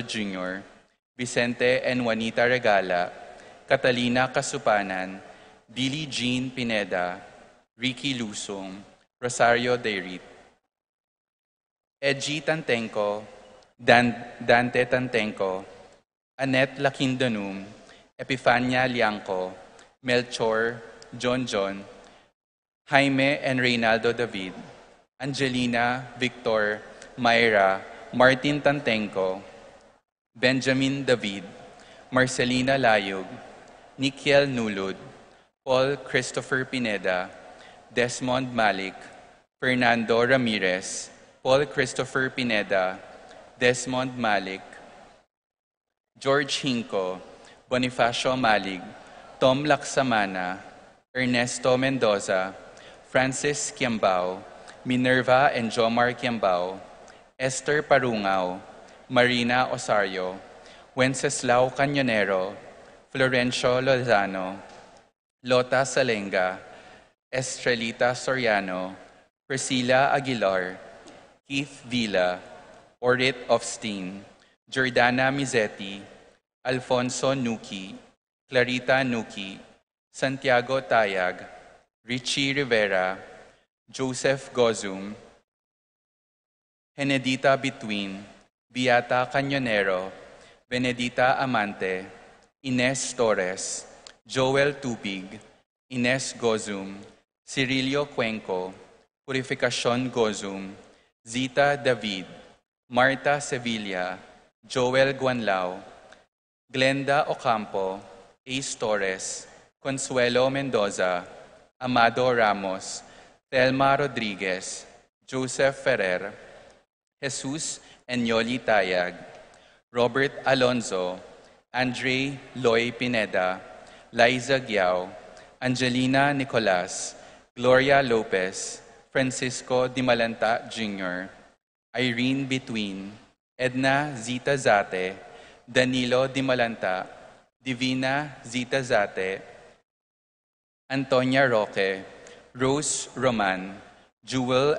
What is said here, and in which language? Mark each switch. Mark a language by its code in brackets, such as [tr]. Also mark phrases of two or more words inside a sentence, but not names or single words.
[tl] Jr., Vicente and Juanita Regala, Catalina Kasupanan, Billie Jean Pineda, Ricky Lusong, Rosario Deirit, Edgy Tantenko, Dante Tantenko, Annette Lakindanum, Epifania Liangco, Melchor, John John, Jaime and Reynaldo David, Angelina, Victor, Myra, Martin Tantenko, Benjamin David, Marcelina Layug, Nikiel Nulud, Paul Christopher Pineda, Desmond Malik, Fernando Ramirez, Paul Christopher Pineda, Desmond Malik, George Hinco, Bonifacio Malig, Tom Laksamana, Ernesto Mendoza, Francis Kiambao, Minerva and Jomar Kiambao, Esther Parungaw, Marina Osario, Wenceslao Cañonero, Florencio Lozano, Lota Salenga, Estrelita Soriano, Priscilla Aguilar, Keith Villa, Orit Ofstein, Jordana Mizetti, Alfonso Nuki, Clarita Nuki, Santiago Tayag, Richie Rivera, Joseph Gozum, Henedita Between, Beata Cañonero, Benedita Amante, Ines Torres, Joel Tubig, Ines Gozum, Cirilio Cuenco, Purificacion Gozum, Zita David, Marta Sevilla, Joel Guanlao, Glenda Ocampo, Ace Torres, Consuelo Mendoza, Amado Ramos, Telma Rodriguez, Joseph Ferrer, Jesus Enyoli Tayag, Robert Alonzo, Andre Loy Pineda, Liza Giao, Angelina Nicolas, Gloria Lopez, Francisco Dimalanta Jr., Irene Between, Edna Zita Zate, Danilo Dimalanta, Divina Zita Zate, Antonia Roque, Rose Roman, Jewel